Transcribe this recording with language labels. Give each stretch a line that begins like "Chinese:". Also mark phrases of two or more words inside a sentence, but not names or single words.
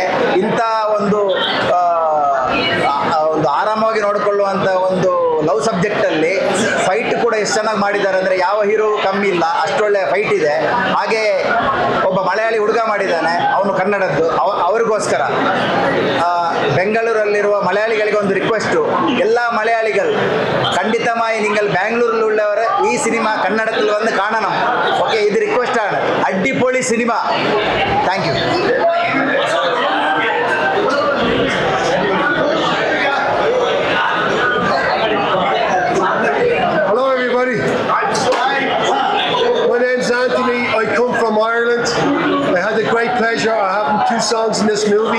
Kannada: ಇಂಥ ಒಂದು ಆರಾಮವಾಗಿ ನೋಡಿಕೊಳ್ಳುವಂಥ ಒಂದು ಲವ್ ಸಬ್ಜೆಕ್ಟಲ್ಲಿ ಫೈಟ್ ಕೂಡ ಎಷ್ಟು ಚೆನ್ನಾಗಿ ಮಾಡಿದ್ದಾರೆ ಅಂದರೆ ಯಾವ ಹೀರೋ ಕಮ್ಮಿ ಇಲ್ಲ, ಅಷ್ಟೊಳ್ಳೆ ಫೈಟ್ ಇದೆ. ಹಾಗೆ ಒಬ್ಬ ಮಲಯಾಳಿ ಹುಡುಗ ಮಾಡಿದ್ದಾನೆ, ಅವನು ಕನ್ನಡದ್ದು. ಅವ್ರಿಗೋಸ್ಕರ ಬೆಂಗಳೂರಲ್ಲಿರುವ ಮಲಯಾಳಿಗಳಿಗೆ ಒಂದು ರಿಕ್ವೆಸ್ಟು, ಎಲ್ಲ ಮಲಯಾಳಿಗಳು ಖಂಡಿತമായി
Malayalam: നിങ്ങൾ ബാംഗ്ലൂരിലുള്ളവർ ഈ സിനിമ കന്നഡത്തിൽ വന്ന് കാണണം. ഓക്കെ, ഇത് റിക്വസ്റ്റാണ്. അടിപൊളി സിനിമ.
English: Thank you. Hello everybody. My name's Anthony. I come from Ireland. I had the great pleasure of having 2 songs in this movie.